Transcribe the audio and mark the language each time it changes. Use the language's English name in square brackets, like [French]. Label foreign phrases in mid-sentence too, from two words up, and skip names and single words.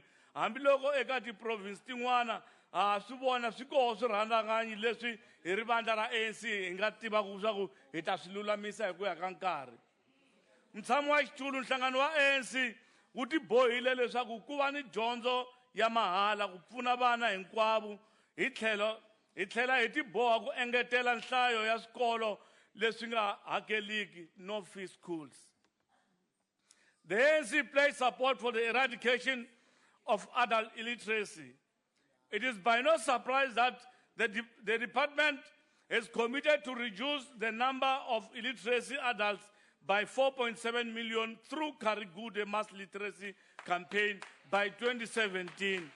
[Tsonga] Hambiloko eka ti-province tin'wana swi vona swi koho swirhandzakanyi leswi hi ri vandla ra ANC hi nga tivaka swa ku hi ta swi lulamisa hi ku ya ka nkarhi. Mutshami wa xitulu, nhlangano wa ANC wu tibohile leswaku ku va ni dyondzo ya mahala ku pfuna vana hinkwavo hi tlhela hi tiboha ku engetela nhlayo ya swikolo leswi nga hakeliki, [English] no fee schools. The ANC plays support for the eradication of adult illiteracy. It is by no surprise that the department is committed to reduce the number of illiteracy adults by 4.7 million through Karigude mass literacy campaign by 2017.